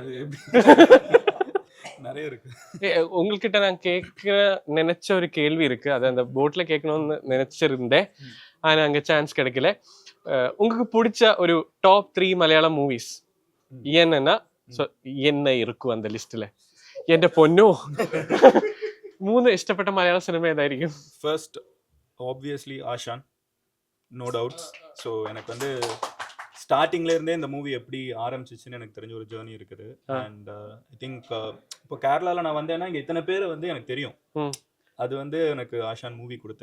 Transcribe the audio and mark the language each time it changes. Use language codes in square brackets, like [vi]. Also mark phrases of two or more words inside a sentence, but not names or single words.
[ta] நிறைய இருக்கு. உங்ககிட்ட நான் கேட்க நினைச்ச ஒரு கேள்வி இருக்கு. அது அந்த போட்ல கேட்கணும்னு நினைச்சிருந்தேன், ஆனா அங்க சான்ஸ் கிடைக்கல. உங்களுக்கு பிடிச்ச ஒரு [en] top 3 Malayalam movies [ta] என்னன்னா என்ன இருக்கும் அந்த லிஸ்ட்ல? [ml] എന്റെ പൊന്നോ, 3 ഇഷ്ടപ്പെട്ട മലയാള സിനിമ ഏതായിരിക്കും? [en] first obviously Aashan, no doubts. [ta] ஸோ எனக்கு வந்து ஸ்டார்டிங்ல இருந்தே இந்த மூவி எப்படி ஆரம்பிச்சிச்சுன்னு எனக்கு தெரிஞ்ச ஒரு ஜேர்னி இருக்குது. [en] and I think [ta] இப்போ கேரளால நான் வந்தேன்னா இங்க இத்தனை பேர் வந்து எனக்கு தெரியும். அது வந்து எனக்கு ஆஷான் மூவி கொடுத்தது.